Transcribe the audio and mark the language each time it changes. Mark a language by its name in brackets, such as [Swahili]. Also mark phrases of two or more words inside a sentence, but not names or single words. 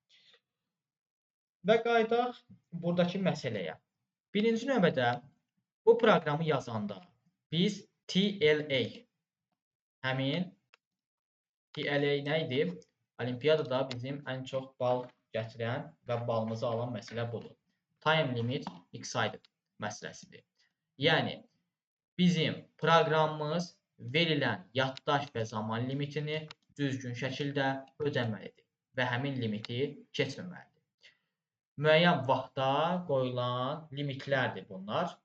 [Azerbaijani] Və qayıdaq buradakı məsələyə. Birinci növbədə bu proqramı yazanda biz TLA həmin TLA nə idi? Olimpiyadada bizim ən çox bal gətirən və balımızı alan məsələ budur. [English] Time limit exceeded [Azerbaijani] məsələsidir. Yəni, bizim proqramımız verilən yaddaş və zaman limitini düzgün şəkildə ödəməlidir və həmin limiti keçməməlidir. Müəyyən vaxtda qoyulan limitlərdir bunlar.